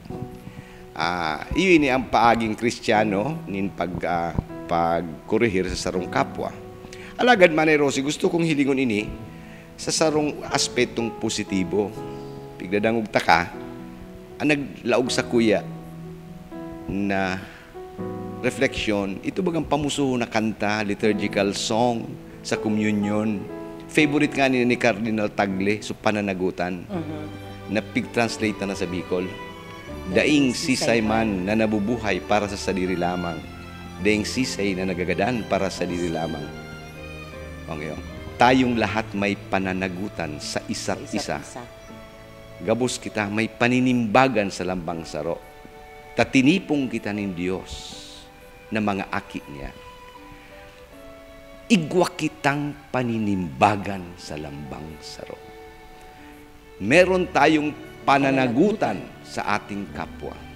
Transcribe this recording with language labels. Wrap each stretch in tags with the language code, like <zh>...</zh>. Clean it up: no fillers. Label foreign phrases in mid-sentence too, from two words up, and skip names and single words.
<bik>Iyon ang paaging Kristiyano nin pagkurihir sa sarong kapwa. Alagad Manay Rosie, gusto kong hilingon ini sa sarong aspetong positibo. Pigdadangog ta ka, ang naglaog sa kuya na reflection, ito bagang pamusuho na kanta,</bik> <en>liturgical song</en> <bik>sa communion. Favorite nga ni Cardinal Tagle, so pananagutan, na pig-translate na sa Bicol. Daing sisay man na nabubuhay para sa sadiri lamang. Daing sisay na nagagadan para sa sadiri lamang. Okay,</bik> <tl>tayong lahat may pananagutan sa isa't isa.</tl> <bik>Gabos kita may paninimbagan sa lambang saro. Tatinipong kita ng Diyos na mga aki niya. Igwa kitang paninimbagan sa lambang saro.</bik> <tl>Meron tayong pananagutan sa ating kapwa.</tl>